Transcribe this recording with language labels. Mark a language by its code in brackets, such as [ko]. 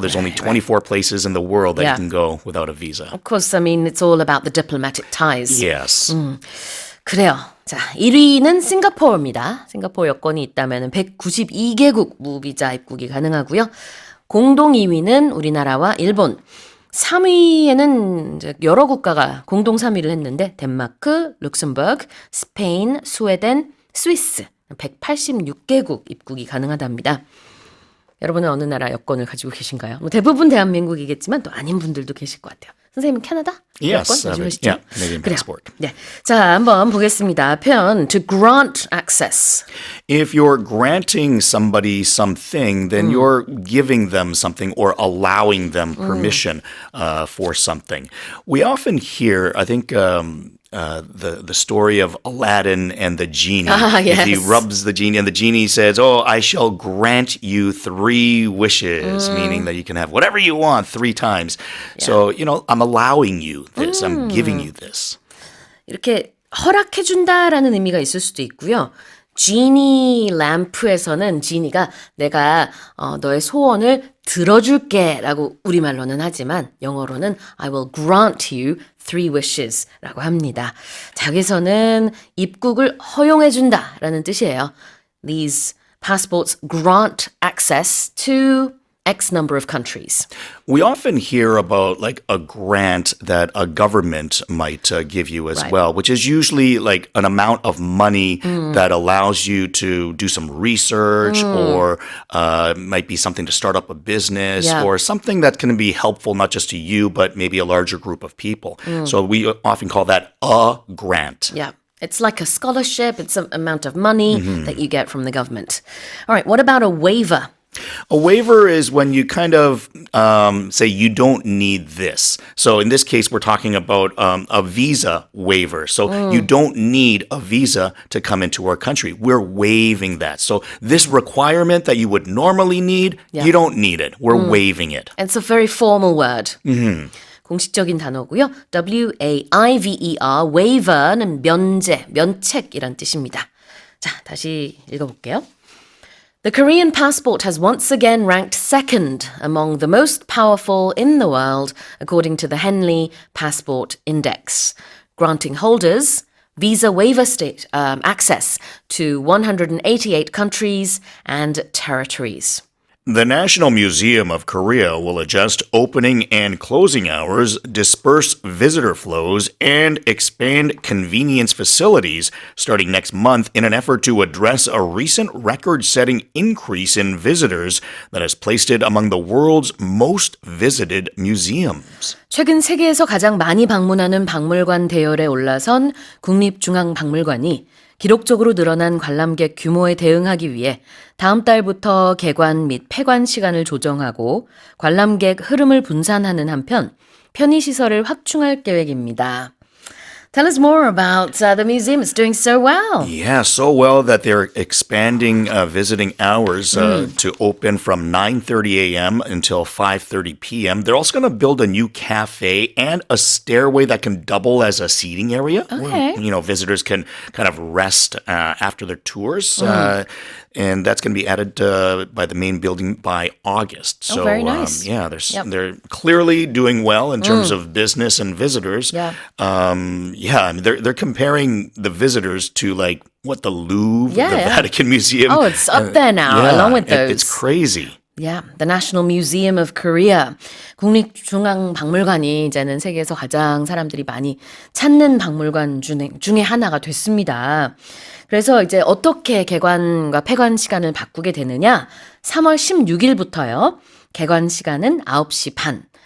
[en] There's only 24 places in the world that Yeah. you can go without a visa. Of course, I mean, it's all about the diplomatic ties. Yes. [ko] 그래요. 자, 1위는 싱가포르입니다. 싱가포르 여권이 있다면 192개국 무비자 입국이 가능하고요. 공동 2위는 우리나라와 일본. 3위에는 이제 여러 국가가 공동 3위를 했는데 덴마크, 룩셈버그, 스페인, 스웨덴, 스위스 186개국 입국이 가능하답니다. 여러분은 어느 나라 여권을 가지고 계신가요? 뭐 대부분 대한민국이겠지만 또 아닌 분들도 계실 것 같아요. 선생님은 캐나다? [en] Yes, [ko] 여권 가지고 계시죠? [en] yeah, Canadian [ko] 그래요. [en] passport. [ko] 네, 자 한번 보겠습니다. [en] 표현 to grant access. If you're granting somebody something, then you're giving them something or allowing them permission for something. We often hear, I think, the story of Aladdin and the genie. If he yes. rubs the genie and the genie says, "Oh, I shall grant you 3 wishes," meaning that you can have whatever you want 3 times. So, I'm allowing you this. I'm giving you this. [ko] 이렇게 허락해준다라는 의미가 있을 수도 있고요. 지니 램프에서는 지니가 내가 너의 소원을 들어줄게 라고 우리말로는 하지만 영어로는 [en] I will grant you 3 wishes [ko] 라고 합니다. 자, 여기서는 입국을 허용해준다 라는 뜻이에요. [en] These passports grant access to X number of countries. We often hear about like a grant that a government might give you as Right. well, which is usually like an amount of money that allows you to do some research or might be something to start up a business Yeah. or something that can be helpful not just to you, but maybe a larger group of people. So we often call that a grant. Yeah. It's like a scholarship. It's an amount of money that you get from the government. All right. What about a waiver? A waiver is when you kind of say you don't need this. So in this case, we're talking about a visa waiver. So you don't need a visa to come into our country. We're waiving that. So this requirement that you would normally need, you don't need it. We're waiving it. It's a very formal word. [ko] 공식적인 단어고요. W-A-I-V-E-R, waiver는 면제, 면책이란 뜻입니다. 자, 다시 읽어볼게요. [en] The Korean passport has once again ranked second among the most powerful in the world, according to the Henley Passport Index, granting holders visa waiver access to 188 countries and territories. The National Museum of Korea will adjust opening and closing hours, disperse visitor flows, and expand convenience facilities starting next month in an effort to address a recent record-setting increase in visitors that has placed it among the world's most visited museums. [ko] 최근 세계에서 가장 많이 방문하는 박물관 대열에 올라선 국립중앙박물관이 기록적으로 늘어난 관람객 규모에 대응하기 위해 다음 달부터 개관 및 폐관 시간을 조정하고 관람객 흐름을 분산하는 한편 편의시설을 확충할 계획입니다. [en] Tell us more about the museum. It's doing so well. Yeah, so well that they're expanding visiting hours to open from 9:30 a.m. until 5:30 p.m. They're also going to build a new cafe and a stairway that can double as a seating area. Okay. Where, visitors can kind of rest after their tours. And that's going to be added by the main building by August. So, very nice. They're clearly doing well in terms of business and visitors. Yeah. I mean, they're comparing the visitors to like what the Louvre, Yeah, the yeah. Vatican Museum. Oh, it's up there now, along with those. It's crazy. Yeah, the National Museum of Korea. [ko] 국립중앙박물관이 이제는 세계에서 가장 사람들이 많이 찾는 박물관 중에 하나가 됐습니다. 그래서 이제 어떻게 개관과 폐관 시간을 바꾸게 되느냐? 3월 16일부터요. 개관 시간은 9시 반.